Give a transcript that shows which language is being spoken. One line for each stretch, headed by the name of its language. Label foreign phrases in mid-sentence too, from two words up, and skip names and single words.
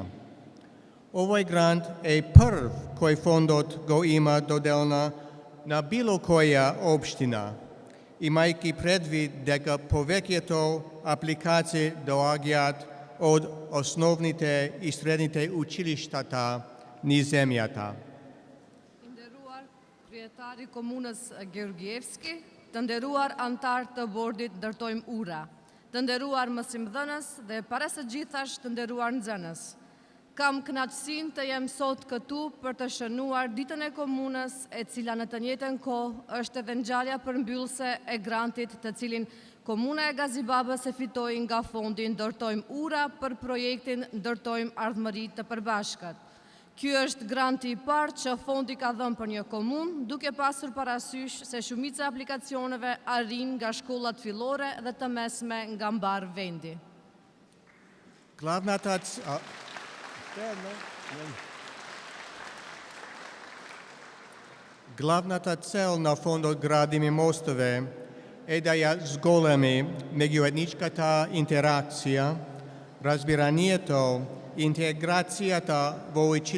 Macedonian: Овој грант е прв кој фондот го има доделна на било која општина, имајќи предвид дека повеќето апликации доаѓаат од основните и средните училиштата низ земјата.
Albanian: I nderuar kryetari i komunës Georgievski, të nderuar antar të bordit ndërtojmë ura, të nderuar mësimdhënës dhe para së gjithash të nderuar nxënës. Kam kënaqësinë të jem sot këtu për të shënuar ditën e komunës, e cila në të njëjtën kohë është edhe ngjarja përmbyllëse e grantit të cilin Komuna e Gazibabës e fitoi nga fondi Ndërtojmë Ura për projektin Ndërtojmë Ardhmëri të Përbashkët. Ky është granti i parë që fondi ka dhënë për një komunë, duke pasur parasysh se shumica e aplikacioneve arrin nga shkollat fillore dhe të mesme nga mbar vendi.
Macedonian: Главната цел на фондот Градиме мостове е да ја зголеми меѓуетничката интеракција, разбиранието и интеграцијата во